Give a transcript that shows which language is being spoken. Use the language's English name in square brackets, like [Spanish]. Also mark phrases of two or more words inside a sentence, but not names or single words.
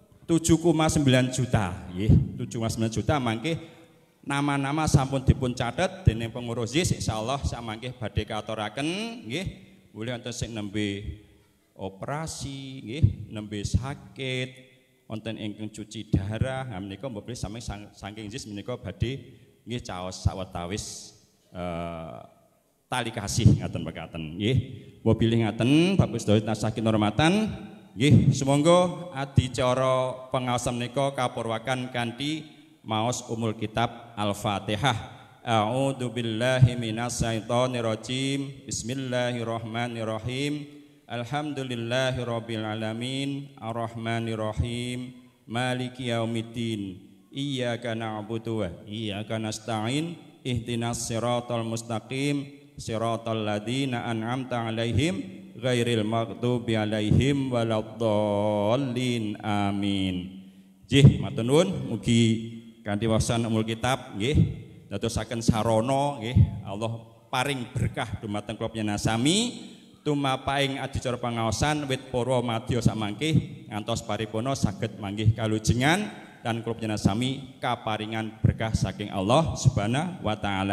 [Javanese] 7,9 juta nggih 7,9 juta mangke nama-nama sampun dipun catet dening pengurus ZIS insyaallah samangke badhe katuraken nggih mulih wonten sing nembe operasi nggih nembe sakit wonten ingkang cuci darah menika mbok sami saking ZIS menika badhe nggih caos sawetawis tali kasih ngaten mekaten nggih mbok bilih ngaten Bapak sedaya tansah kinurmatan nggih sumangga adicara pangaosan menika kapurwakan kanthi maos [Arabic] أم الكتاب [Javanese] Al-Fatihah. [Arabic] أعوذ بالله من الشيطان الرجيم. بسم الله الرحمن الرحيم. الحمد لله رب العالمين. الرحمن الرحيم. مالك يوم الدين. إياك نعبد وإياك نستعين. اهدنا الصراط المستقيم. صراط الذين أنعمت عليهم غير المغضوب عليهم ولا الضالين. Amin. [Javanese] Nggih, matur nuwun mugi kanthi wawasan [Arabic] أم الكتاب [Javanese] nggih dadosaken sarana nggih Allah paring berkah dumateng kula panjenengan sami tumapaing adicara pangaosan wit para madya samangke ngantos paripurna saged manggih kalujengan dan kula panjenengan sami kaparingan berkah saking [Arabic] الله سبحانه وتعالى.